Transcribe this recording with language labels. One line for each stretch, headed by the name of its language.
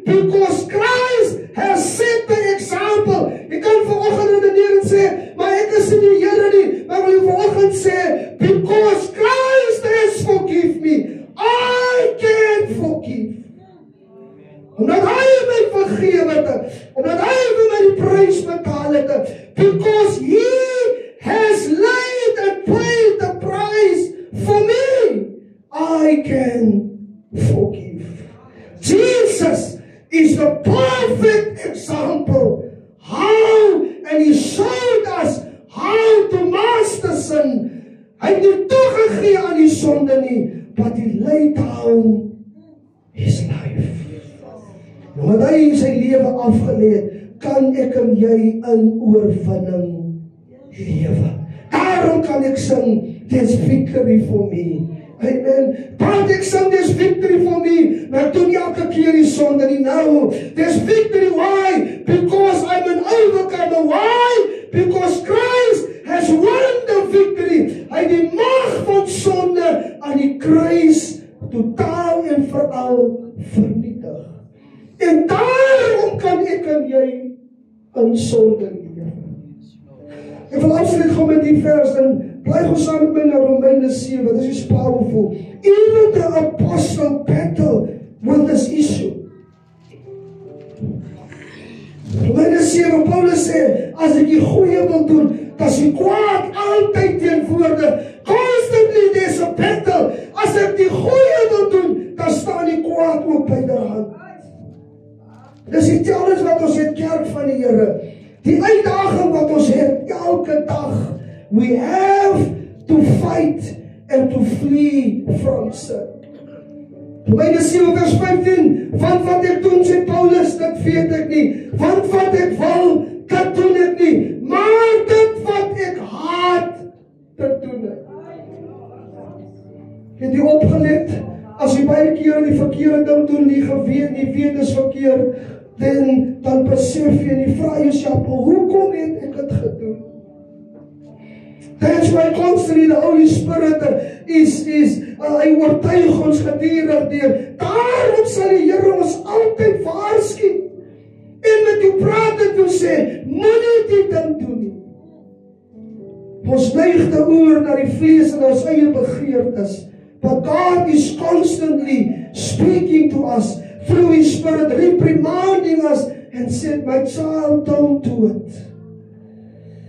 English: Because Christ has set the example.
Afrikaans: Ek kan vanoggend redeneer en sê, maar ek is nie die Here nie. Maar wil jy vanoggend sê,
English: because Christ has forgive me, I can forgive.
Afrikaans: Omdat hy my vergewe het, omdat hy vir my die prys betaal het,
English: because he has laid and paid the price for me, I can forgive. Jesus is the perfect example how, and he showed us how to master sin.
Afrikaans: Hy het nie toegegee aan die sonde nie,
English: but he laid down his life.
Afrikaans: Omdat hy sy lewe afgelê het, kan ek en jy in oorwinning lewe. Daarom kan ek sing,
English: there's victory for me.
Afrikaans: Amen. Want ek sing,
English: there's victory for me.
Afrikaans: Maar ek doen elke keer die sonde nie nou.
English: There's victory, why? Because I'm an overcomer. Why? Because Christ has won the victory.
Afrikaans: Hy het die mag van sonde aan die kruis totaal en veral vernietig. En daarom kan ek en jy in sonde lewe. Ek wil afsluit gewoon met die vers en bly ons saam met my na Romeine 7.
English: This is powerful. Even the apostle battled with this issue.
Afrikaans: Romeine 7, Paulus sê, as ek die goeie wil doen, dat is die kwaad altyd teenwoordig.
English: Constantly there's a battle.
Afrikaans: As ek die goeie wil doen, dan staan die kwaad ook by die hand. Dis die challenge wat ons het, kerk van die Here. Die uitdaging wat ons het, elke
English: We have to fight and to flee from sin.
Afrikaans: Romeine 7 vers 15, want wat ek doen, sê Paulus, dit weet ek nie. Want wat ek wil, dit doen ek nie. Maar dit wat ek haat, dit doen ek. Het jy opgelet, as jy baie keer die verkeerde ding doen, nie weet is verkeerd, dan besef jy en jy vraag jouself, hoekom het ek het gedoen?
English: That's why constantly the Holy Spirit
Afrikaans: hy oortuig ons gedurig deur. Daarom sal die Here ons altyd waarsku en met jou praat en jou sê, moenie dit ding doen nie. Ons neig te oor na die vlees en ons eie begeertes.
English: But God is constantly speaking to us through His Spirit, reprimanding us and said, my child, don't do it.